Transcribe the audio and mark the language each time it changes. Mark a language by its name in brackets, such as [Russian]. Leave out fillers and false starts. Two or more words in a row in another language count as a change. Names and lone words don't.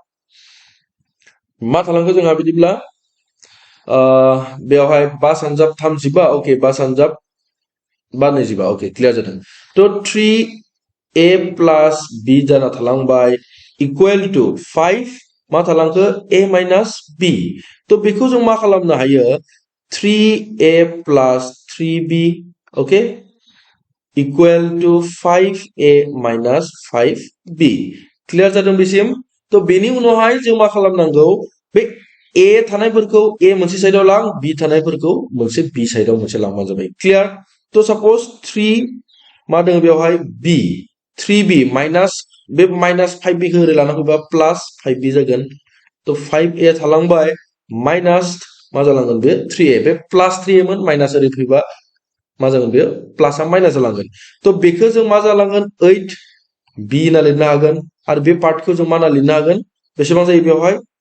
[Bodo] बेवहाय 5 सानजाब 35 ओके 5 सानजाब 25 ओके क्लियार जादों तो 3a प्लस b जाना थालांबाय [English] equal to [Bodo] 5 मा थालांखो a माइनास b तो बेखौ जों मा खालामनो हायो 3a प्लस 3b ओके [English] equal to [Bodo] 5a माइनास 5b क्लियार जादों बेसिम तो बेनि उनावहाय जों मा खालामनांगौ बे a थानायफोरखौ a मोनसे साइडाव लां b थानायफोरखौ मोनसे b साइडाव मोनसे लांबानो जाबाय क्लियार तो सपोज 3 मा दङ बेवहाय b 3b माइनास बे माइनास 5b खौ ओरै लाना फैबा प्लस 5b जागोन तो 5a थालांबाय माइनास मा जालांगोन बे 3a बे प्लस 3a मोन माइनास ओरै फैबा मा जागोन बे प्लसआ माइनास जालांगोन तो बेखौ जों मा जालांगोन 8b होनना लिरनो हागोन आरो बे पार्टखौ जों मा होनना लिरनो हागोन बेसेबां जायो बेवहाय